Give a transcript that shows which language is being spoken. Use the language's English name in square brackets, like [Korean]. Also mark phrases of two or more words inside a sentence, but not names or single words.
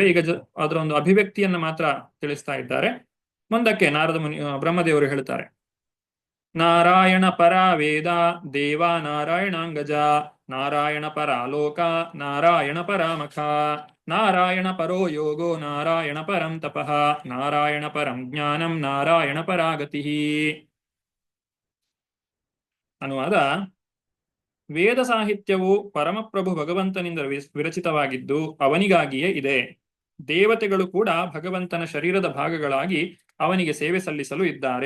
[Kannada] ಈಗ ಅದರ ಒಂದು ಅಭಿವ್ಯಕ್ತಿಯನ್ನ ಮಾತ್ರ ತಿಳಿಸ್ತಾ ಇದ್ದಾರೆ. ಮುಂದಕ್ಕೆ ನಾರದ ಮುನಿ ಬ್ರಹ್ಮದೇವರು ಹೇಳ್ತಾರೆ: [Sanskrit] ನಾರಾಯಣ ಪರ ವೇದ ದೇವ ನಾರಾಯಣಾಂಗಜ, ನಾರಾಯಣ ಪರ ಲೋಕ ನಾರಾಯಣ ಪರಾಮಖ, ನಾರಾಯಣ ಪರೋ ಯೋಗೋ ನಾರಾಯಣ ಪರಂ ತಪಃ, ನಾರಾಯಣ ಪರಂ ಜ್ಞಾನಂ ನಾರಾಯಣ ಪರಾಗತಿ. [Kannada] ಅನುವಾದ: ವೇದ ಸಾಹಿತ್ಯವು ಪರಮಪ್ರಭು ಭಗವಂತನಿಂದ ವಿರಚಿತವಾಗಿದ್ದು ಅವನಿಗಾಗಿಯೇ ಇದೆ. ದೇವತೆಗಳು ಕೂಡ ಭಗವಂತನ ಶರೀರದ ಭಾಗಗಳಾಗಿ ಅವನಿಗೆ ಸೇವೆ ಸಲ್ಲಿಸಲು ಇದ್ದಾರೆ.